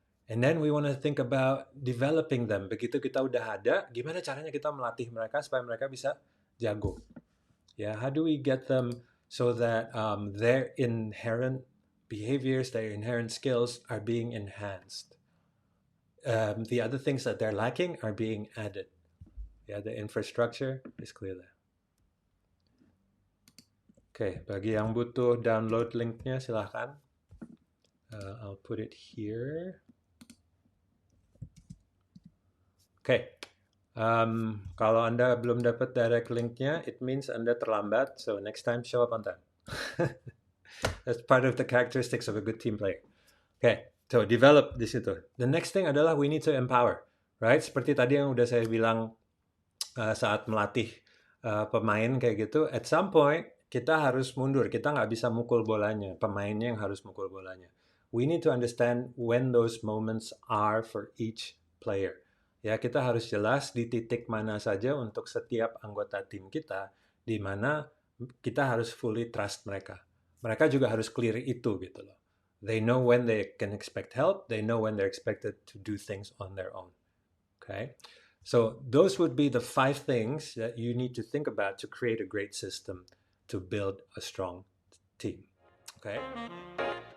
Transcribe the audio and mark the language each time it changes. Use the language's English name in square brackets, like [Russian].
[English] And then we want to think about developing them. [Indonesian] Begitu kita udah ada, gimana caranya kita melatih mereka supaya mereka bisa jago. [English] Yeah, how do we get them so that their inherent behaviors, their inherent skills are being enhanced? The other things that they're lacking are being added. Yeah, the infrastructure is clear there. [Indonesian] Okay, bagi yang butuh download linknya silahkan. [English] I'll put it here. [Indonesian] Okay. Kalau Anda belum dapat direct linknya, [English] it means [Indonesian] Anda terlambat. [English] So next time show up on time. That's part of the characteristics of a good team player. Okay, so develop di situ. The next thing adalah we need to empower, right? [Indonesian] Seperti tadi yang udah saya bilang saat melatih pemain kayak gitu. [English] At some point [Indonesian] kita harus mundur. Kita nggak bisa mukul bolanya. Pemainnya yang harus mukul bolanya. [English] We need to understand when those moments are for each player. [Indonesian] Ya, kita harus jelas di titik mana saja untuk setiap anggota tim kita, di mana kita harus [English] fully trust [Indonesian] mereka. Mereka juga harus clear itu gitu loh. [English] They know when they can expect help, they know when they're expected to do things on their own. Okay? So those would be the 5 things that you need to think about to create a great system to build a strong team. Okay?